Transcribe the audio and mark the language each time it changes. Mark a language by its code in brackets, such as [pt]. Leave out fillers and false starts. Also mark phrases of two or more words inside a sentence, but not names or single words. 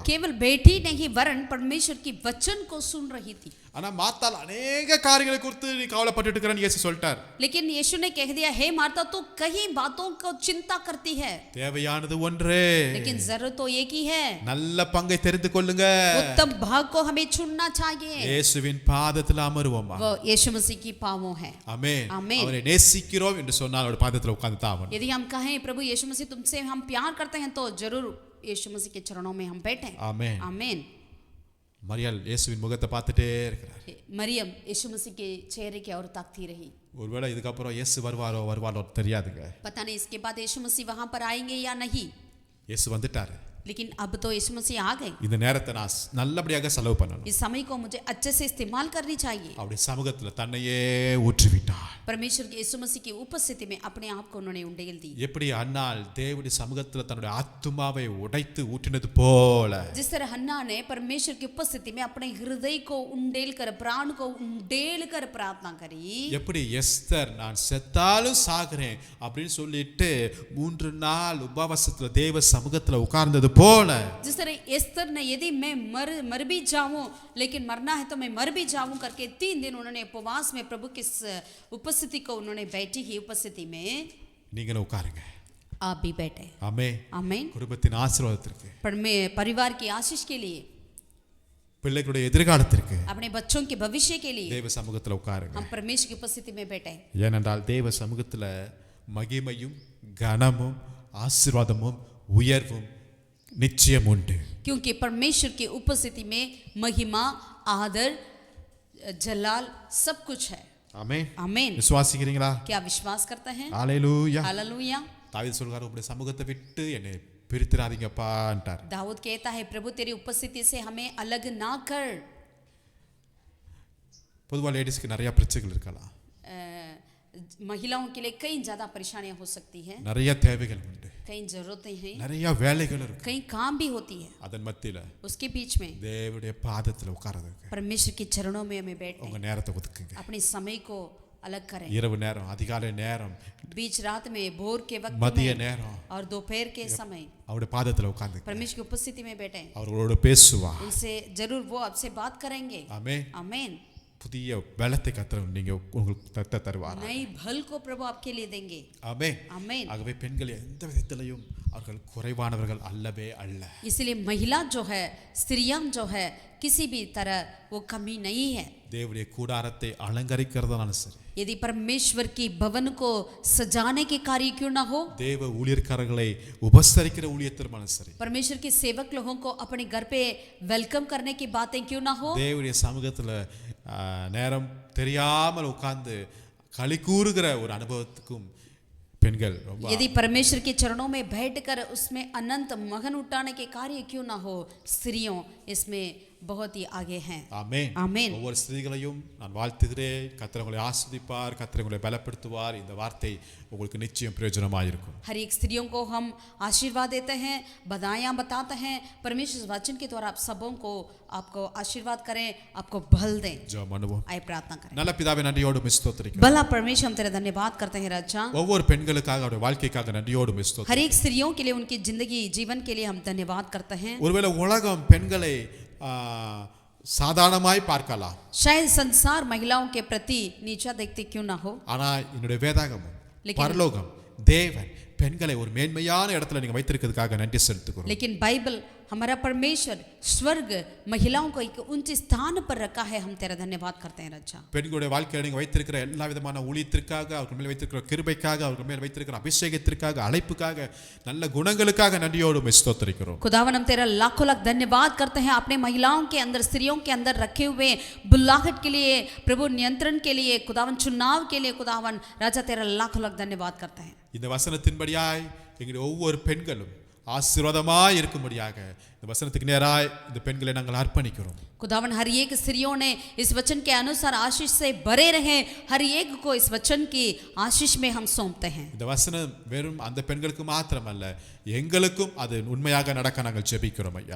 [hi] केवल बैठी नहीं, वरन परमेश्वर की वचन को सुन रही थी। [ta] ஆனா மாத்தாள் अनेक காரியங்களை குறித்து நீ கவலைப்பட்டுட்டு இருக்கறன்னு இயேசு சொல்லிட்டார். [hi] लेकिन यीशु ने कह दिया, हे मार्था तू कई बातों को चिंता करती है, [ta] தேவையானது ஒன்றே, [hi] लेकिन जरूरत तो एक ही है। [ta] நல்ல பங்கை தெரிந்து கொள்ளுங்க. [hi] उत्तम भाग को हमें चुनना चाहिए। [ta] இயேசுவின் பாதத்தில் அமருவோமா? [hi] वो यीशु मसीह की पांवों है। [ta] ஆமென். ஆமென்। அவரை நேசிக்கிறோம் என்று சொன்னால் அவருடைய பாதத்தில் உட்கார்ந்து தான் ஆகணும். [hi] यदि हम कहें प्रभु यीशु मसीह तुमसे हम प्यार करते हैं तो जरूर यीशु मसीह के चरणों में हम बैठें। [ta] ஆமென். [hi] आमीन। [ta] மரியாள் இயேசுவின் முகத்தை பார்த்துட்டே இருக்கிறார். [hi] मरियम यीशु मसीह के चेहरे की ओर ताकती रही। [ta] ஒருவேளை இதுக்கப்புறம் இயேசு வருவாரோ தெரியாதுங்க. [hi] पता नहीं इसके बाद यीशु मसीह वहां पर आएंगे या नहीं, [ta] இயேசு வந்துட்டாரு. [hi] लेकिन अब तो यीशु मसीह आ गए। [ta] இந்த நேரத்தை நான் நல்லபடியாக செலவு பண்ணணும். [hi] इस समय को मुझे अच्छे से इस्तेमाल करनी चाहिए। [ta] அவருடைய சமூகத்துல தன்னையே ஊற்றி விட்டார். [hi] परमेश्वर के यीशु मसीह की उपस्थिति में अपने आप को उन्होंने उंडेल दी। [ta] எப்படி அன்னாள் தேவனுடைய சமூகத்துல தன்னுடைய ஆத்துமாவை உடைத்து ஊற்றினது போல, [hi] जिस तरह हन्ना ने परमेश्वर की उपस्थिति में अपने हृदय को उंडेल कर, प्राण को उंडेल कर प्रार्थना करी। [ta] எப்படி எஸ்தர் நான் செத்தாலும் சாகிறேன் அப்படின்னு சொல்லிட்டு 3 நாள் உபவாசத்துல தேவ சமூகத்துல உட்கார்ந்தது போல, [hi] जिस तरह एस्तर ने यदि मैं मर भी जाऊं लेकिन मरना है तो मैं मर भी जाऊं करके 3 दिन उन्होंने उपवास में प्रभु की उपस्थिति को उन्होंने बैठी ही उपस्थिति में [ta] நீங்களும் உட்காருங்க. [hi] आप भी बैठे। [ta] ஆமென். [hi] आमीन। [ta] குடும்பத்தின் ஆசீர்வாதத்திற்கு, [hi] परिवार की आशीष के लिए, [ta] பிள்ளைகளுடைய எதிர்காலத்திற்கு [hi] अपने बच्चों के भविष्य के लिए [ta] தேவ சமூகத்துல உட்காருங்க. [hi] हम परमेश्वर की उपस्थिति में बैठे। [ta] ஏனென்றால் தேவ சமூகத்துல மகிமையும் கனமும் ஆசீர்வாதமும் உயர்வும் நிச்சயம் உண்டு. [hi] क्योंकि परमेश्वर की उपस्थिति में महिमा, आदर, जलाल सब कुछ है। [ta] ஆமென். [hi] आमीन। [ta] விசுவாசிக்கிறீங்களா? [hi] क्या विश्वास करते हैं? [ta] ஹalleluya. [hi] हालेलुया। [ta] தாவீது சொல்றாரு, உம்முடைய சமூகத்தை விட்டு என்னை பிரித்திராதீங்கப்பான்றார். [hi] दाऊद कहता है, प्रभु तेरी उपस्थिति से हमें अलग ना कर। [ta] பொதுவா லேடிஸ்க்கு நிறைய பிரச்சனைகள் இருக்கலாம். [hi] महिलाओं के लिए कई ज्यादा परेशानियां हो सकती है, [ta] நிறைய தேவைகள் உண்டு, [hi] कई जरूरतें हैं, [ta] நிறைய வேலைகள் இருக்கு. [hi] कई काम भी होती है। [ta] அதன் மத்தியில [hi] उसके बीच में [ta] தேவனுடைய பாதத்துல உட்கார்றதுக்கு [hi] परमेश्वर के चरणों में हमें बैठे, [ta] உங்க நேரத்தை ஒதுக்குங்க. [hi] अपने समय को अलग करें। [ta] இரவு நேரம், அதிகாலை நேரம், [hi] बीच रात में, भोर के वक्त [ta] மதிய [hi] में [ta] நேரம் [hi] और दोपहर के समय [ta] அவருடைய பாதத்துல உட்கார்ந்து [hi] परमेश्वर की उपस्थिति में बैठे। [ta] அவர்களோட பேசுவார். [hi] उनसे जरूर वो आपसे बात करेंगे। [ta] ஆமென். [hi] आमीन। [ta] புதிய பலத்தை கர்த்தர் நீங்க உங்களுக்கு தருவார். [hi] नई भल को प्रभु आपके लिए देंगे। [ta] ஆமென். [hi] आमीन। [ta] ஆகவே பெண்கள் எந்த விதத்திலையும் அவர்கள் குறைவானவர்கள் அல்லவே அல்ல. [hi] इसलिए महिला जो है, स्त्रियां जो है, किसी भी तरह वो कमी नहीं है। [ta] தேவனுடைய கூடாரத்தை அலங்கரிக்கிறதாலும் சரி, [hi] यदि परमेश्वर की भवन को सजाने के कार्य क्यों ना हो, [ta] தேவ ஊழியக்காரர்களை உபசரிக்கிற ஊழியத்திற்கும் சரி, [hi] परमेश्वर के सेवक लोगों को अपने घर पे वेलकम करने की बातें क्यों ना हो, [ta] தேவனுடைய சமூகத்துல நேரம் தெரியாமல் உட்கார்ந்து களி கூறுகிற ஒரு அனுபவத்துக்கும் பெண்கள் ரொம்ப, [hi] यदि परमेश्वर के चरणों में बैठकर उसमें अनंत मगन उठाने के कार्य क्यों ना हो, स्त्रियों इसमें बहुत ही आगे हैं। [ta] ஆமென். ஆமென். ஒவ்வொரு ஸ்திரீகளையும் நான் வாழ்த்துகிறேன். கர்த்தர் உங்களை ஆசீர்வதிப்பார், கர்த்தர் உங்களை பலப்படுத்துவார். இந்த வார்த்தை உங்களுக்கு நிச்சயம் பிரயோஜனமாயிருக்கும். [hi] हर एक स्त्रियों को हम आशीर्वाद देते हैं, बधाइयाँ बताते हैं। परमेश्वर वचन के द्वारा आप सबों को आपको आशीर्वाद करें, आपको बल दें। [ta] ஜெபம் பண்ணுவோம். [hi] आइए प्रार्थना करें। [ta] நல்ல பிதாவே, நன்றியோடு ஸ்தோத்திரிக்கிறோம். [hi] भला परमेश्वर हम तेरा धन्यवाद करते हैं राजा। [ta] ஒவ்வொரு பெண்களுக்காக, அவருடைய வாழ்க்கைக்காக நன்றியோடு ஸ்தோத்திரிக்கிறோம். [hi] हर एक स्त्रियों के लिए, उनकी जिंदगी, जीवन के लिए हम धन्यवाद करते हैं। [ta] ஒருவேளை உலகம் பெண்களை சாதாரணமாய் பார்க்கலாம், [hi] शायद संसार महिलाओं के प्रति नीचा देखते क्यों ना हो, [ta] ஆனா என்னுடைய வேதாகமும் பரலோகம் தேவன் பெண்களை ஒரு மேன்மையான இடத்துல நீங்க வைத்திருக்கிறதுக்காக நன்றி செலுத்துகிறோம். [hi] लेकिन बाइबल हमारा परमेश्वर स्वर्ग महिलाओं को एक ऊंचे स्थान पर रखा है। हम तेरा धन्यवाद करते हैं राजा। [ta] பெண்களுடைய வாழ்க்கையில நீங்க வைத்திருக்கிற எல்லா விதமான ஊழியத்திற்காக, அவர்கள் மேல் வைத்திருக்கிற கிருபைக்காக, அவர்கள் மேல் வைத்திருக்கிற அபிஷேகத்திற்காக, அழைப்புக்காக, நல்ல குணங்களுக்காக நன்றியோடு ஸ்தோத்திரிக்கிறோம். [hi] खुदावन हम तेरा लाखों लाख धन्यवाद करते हैं अपने महिलाओं के अंदर, स्त्रियों के अंदर रखे हुए बुलाहट के लिए, प्रभु नियंत्रण के लिए, खुदावन चुनाव के लिए, खुदावन राजा तेरा लाखों लाख धन्यवाद करते हैं। [ta] இந்த வசனத்தின்படியாய் எங்களுடைய ஒவ்வொரு பெண்களும் ஆசீர்வாதமாய் இருக்கும்படியாக இந்த வசனத்துக்கு நேராய் இந்த பெண்களை நாங்கள் அர்ப்பணிக்கிறோம். [hi] खुदावन हर एक स्त्रियों ने इस वचन के अनुसार आशीष से भरे रहे, हर एक को इस वचन की आशीष में हम सौंपते हैं। [ta] இந்த வசனம் வெறும் அந்த பெண்களுக்கு மாத்திரமல்ல, எங்களுக்கும் அது உண்மையாக நடக்க நாங்கள் ஜெபிக்கிறோம் ஐயா.